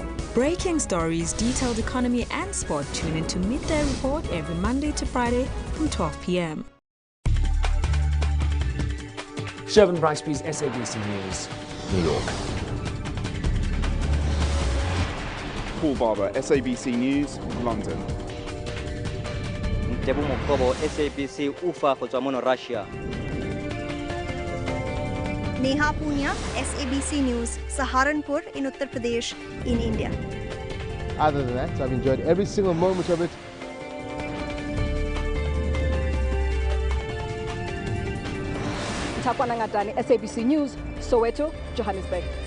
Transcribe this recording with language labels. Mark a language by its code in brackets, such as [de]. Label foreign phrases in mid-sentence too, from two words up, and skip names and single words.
[en] Breaking stories, detailed economy and sport. Tune into Midday Report every Monday to Friday from 12 p.m. Shervin Bryceby's SABC News, New York. Paul Barber, SABC News, London. [tn] Ntebo Mokobo, SABC Ufa go tswa mo Russia. [en] Neha Punya, SABC News, Saharanpur in Uttar Pradesh in India. Other than that, I've enjoyed every single moment of it. Takwana Ngatani, SABC News, Soweto, Johannesburg.